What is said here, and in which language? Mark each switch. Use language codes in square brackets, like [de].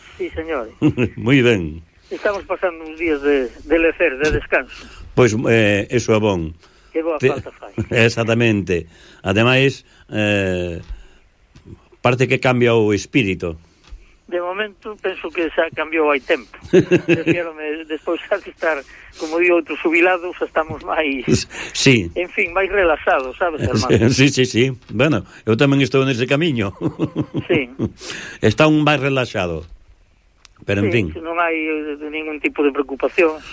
[es] Sí, señor. Muy bien. Estamos pasando unos días de lecer, de descanso. Pues eso es bon. [gl] Qué boa falta fai. Exactamente. Además, parece que cambia o espíritu. De momento, penso que xa cambiou hai tempo. Despois xa de estar, como digo, outros subilados, estamos máis... Sí. En fin, máis relaxados, sabes, hermano? Sí. Bueno, eu tamén estou nese camiño. Sí. Está un máis relaxado. Pero, sí, en fin... Non hai ningún tipo de preocupación.